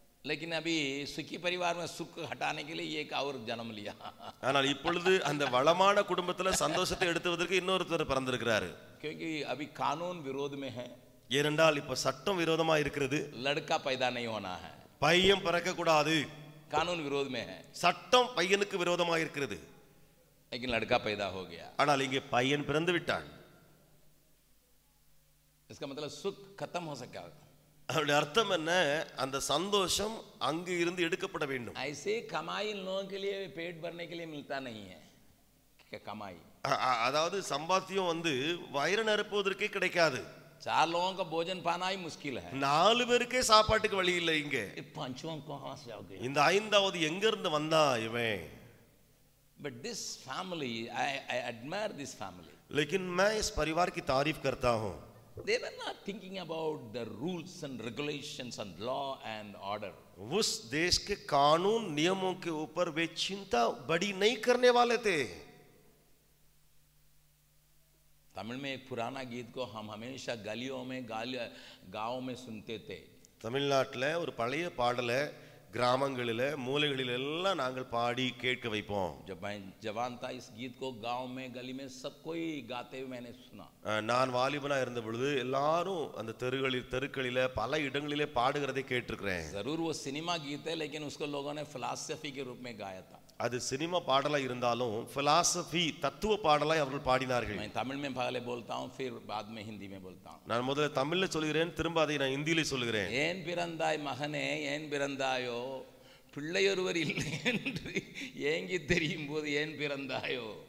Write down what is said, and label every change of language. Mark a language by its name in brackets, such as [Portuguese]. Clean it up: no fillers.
[Hindi] लेकिन अभी सुखी परिवार में सुख हटाने के लिए एक और जन्म लिया. [Tamil] ஆனால் இப்பொழுது அந்த வளமான குடும்பத்துல சந்தோஷத்தை எடுத்துவதற்கு இன்னொருத்தர் பிறந்திருக்கிறாரு. [Hindi] क्योंकि अभी कानून विरोध में है. [Tamil] ஏனென்றால் இப்ப சட்டம் விரோதமா இருக்கிறது. [Hindi] लड़का पैदा नहीं होना है. [Tamil] பையன் பிறக்க கூடாது. [Hindi] कानून विरोध में है. [Tamil] சட்டம் பையனுக்கு விரோதமா இருக்கிறது. [Hindi] लेकिन लड़का पैदा हो गया. [Tamil] ஆனால் இங்கே பையன் பிறந்து விட்டான். [Hindi] इसका मतलब सुख खत्म हो सका. [Tamil] அதோட அர்த்தம் என்ன? அந்த சந்தோஷம் அங்கு இருந்து எடுக்கப்பட வேண்டும். [Hindi] ऐसे कमाई लोगों के लिए पेट भरने के लिए मिलता नहीं है. क्या कमाई? [Tamil] அதாவது சம்பாத்தியம் வந்து வயிறு நிரப்புவதற்கே கிடைக்காது. [Hindi] 4 लोगों का भोजन पाना ही मुश्किल है. [Tamil] 4 பேருக்கே சாப்பாட்டுக்கு வழி இல்லை இங்க. [Hindi] 5वां कहां से आ गए? [Tamil] இந்த 5வது எங்க இருந்து வந்தா இவன்? [English] But this family, I admire this family. [Hindi] लेकिन मैं इस परिवार की तारीफ करता हूँ. [English] They were not thinking about the rules and regulations and law and order. [Hindi] उस देश के कानून नियमों के ऊपर वे चिंता बड़ी नहीं करने वाले थे. तमिल में एक पुराना गीत को हम हमेशा गलियों में गाँव में सुनते थे. [Tamil] தமிழ்நாட்டில் ஒரு பழைய பாடலை கிராமங்களில் மூலைகளில் எல்லாம் நாங்கள் பாடி கேட்க வைப்போம். [Hindi] जब मैं जवान था इस गीत को गांव में गली में सब कोई गाते हुए मैंने सुना. [Tamil] நான் வாலிபனா இருந்த பொழுது எல்லாரும் அந்த தெருக்களில பல இடங்களிலே பாடுகிறதை கேட்டிருக்கிறேன். [Hindi] जरूर वो सिनेमा गीत है लेकिन उसको लोगों ने फिलॉसफी के रूप में गाया था. [Tamil] அது சினிமா பாடலா இருந்தாலும் फिलॉसफी தத்துவ பாடலாய் அவர்கள் பாடினார்கள். [Hindi] मैं तमिल में पहले बोलता हूँ फिर बाद में हिंदी में बोलता हूँ. [Tamil] நான் முதல்ல தமிழ்ல சொல்கிறேன், திரும்ப அதை நான் இந்தியில சொல்கிறேன். ஏன் பிறந்தாய் மகனே ஏன் பிறந்தாயோ பிள்ளையொருவர் இல்லை என்று ஏங்கி தெரியும் போது ஏன் பிறந்தாயோ.